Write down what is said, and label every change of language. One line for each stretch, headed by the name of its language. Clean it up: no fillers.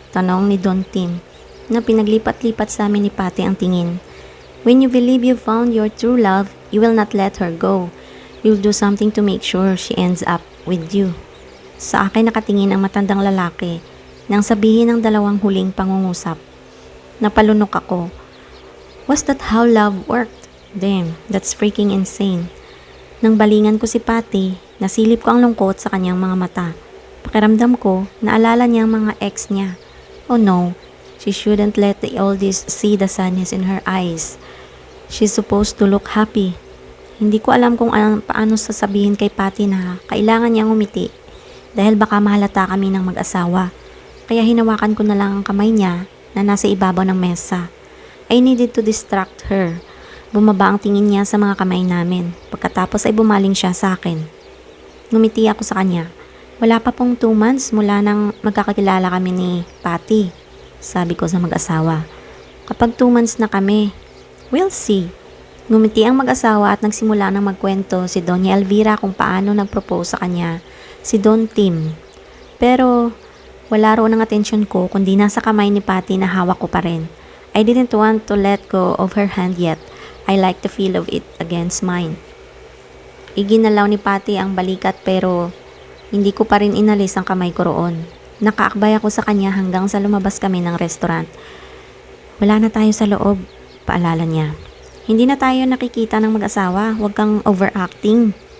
Filipino: Tanong ni Don Tim na pinaglipat-lipat sa amin ni Patty ang tingin.
English: When you believe you found your true love, you will not let her go. You'll do something to make sure she ends up with you.
Filipino: Sa akin nakatingin ang matandang lalaki nang sabihin ng dalawang huling pangungusap. Napalunok ako.
English: Was that how love worked? Damn, that's freaking insane.
Filipino: Nang balingan ko si Patty, nasilip ko ang lungkot sa kanyang mga mata. Pakiramdam ko, naalala niya ang mga ex niya.
English: Oh no, she shouldn't let the oldest see the sadness in her eyes. She's supposed to look happy.
Filipino: Hindi ko alam kung paano sasabihin kay Patty na kailangan niyang umiti dahil baka mahalata kami ng mag-asawa. Kaya hinawakan ko na lang ang kamay niya na nasa ibabaw ng mesa.
English: I needed to distract her.
Filipino: Bumaba ang tingin niya sa mga kamay namin. Pagkatapos ay bumaling siya sa akin. Ngumiti ako sa kanya. Wala pa pong 2 months mula nang magkakakilala kami ni Patty, sabi ko sa mag-asawa. Kapag 2 months na kami,
English: we'll see.
Filipino: Ngumiti ang mag-asawa at nagsimula ng magkwento si Doña Elvira kung paano nag-propose sa kanya si Don Tim. Pero wala roon ang atensyon ko kundi nasa kamay ni Patty na hawak ko pa rin.
English: I didn't want to let go of her hand yet. I like the feel of it against mine.
Filipino: Iginalaw ni Patty ang balikat pero hindi ko pa rin inalis ang kamay ko roon. Nakaakbay ako sa kanya hanggang sa lumabas kami ng restaurant. Wala na tayo sa loob, paalala niya. Hindi na tayo nakikita ng mag-asawa, huwag kang overacting.